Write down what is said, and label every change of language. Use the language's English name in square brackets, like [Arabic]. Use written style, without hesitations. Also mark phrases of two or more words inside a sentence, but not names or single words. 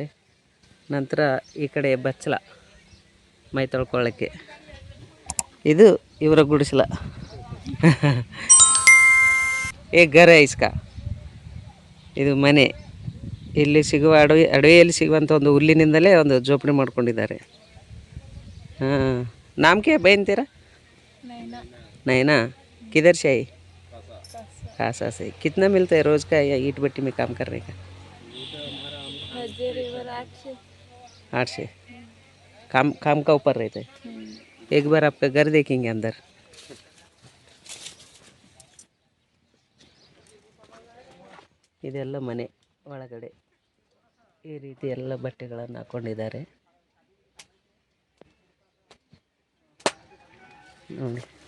[Kannada] ನಂತರ ಈ ಕಡೆ ಬಚ್ಚಲ ಮೈ ತೊಳ್ಕೊಳ್ಳೋಕ್ಕೆ, ಇದು ಇವರ ಗುಡಿಸಲ. [Hindi] ये घर इसका, [Kannada] ಇದು ಮನೆ. ಇಲ್ಲಿ ಸಿಗುವ ಅಡವಿಯಲ್ಲಿ ಸಿಗುವಂಥ ಒಂದು ಹುಲ್ಲಿನಿಂದಲೇ ಒಂದು ಜೋಪಡಿ ಮಾಡ್ಕೊಂಡಿದ್ದಾರೆ. ಹಾಂ, [Hindi] नाम क्या है बहन तेरा? नैना। किधर से आई? खासा से। कितना मिलता है रोज़ का या ईट भट्टी में काम करने का? 8 से। काम का ऊपर रहता है। एक बार आपका घर देखेंगे अंदर। [Kannada] ಇದೆಲ್ಲ ಮನೆ ಒಳಗಡೆ ಈ ರೀತಿ ಎಲ್ಲ ಬಟ್ಟೆಗಳನ್ನು ಹಾಕ್ಕೊಂಡಿದ್ದಾರೆ ನೋಡಿ.